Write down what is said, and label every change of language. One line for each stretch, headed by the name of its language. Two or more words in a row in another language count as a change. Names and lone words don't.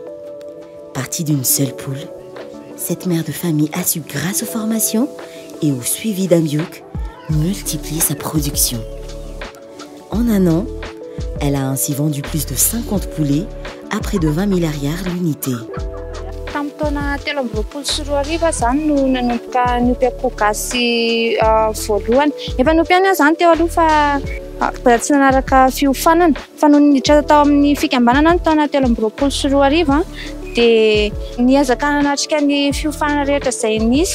French: Partie d'une seule poule, cette mère de famille a su, grâce aux formations et au suivi d'un bioc, multiplier sa production. En un an, elle a ainsi vendu plus de 50 poulets à près de 20 milliards l'unité.
Malagasy: Tamin'ny taona 2024 zany no nanomboka niompiako gasy voalohany. Efa nompiana zany teo aloha fa tsy nanaraka fiofanana, fa no niditra tao amin'ny fikambanana ny taona 2024 dia niazaka hanatrika ny fiofanana rehetra izay nisy.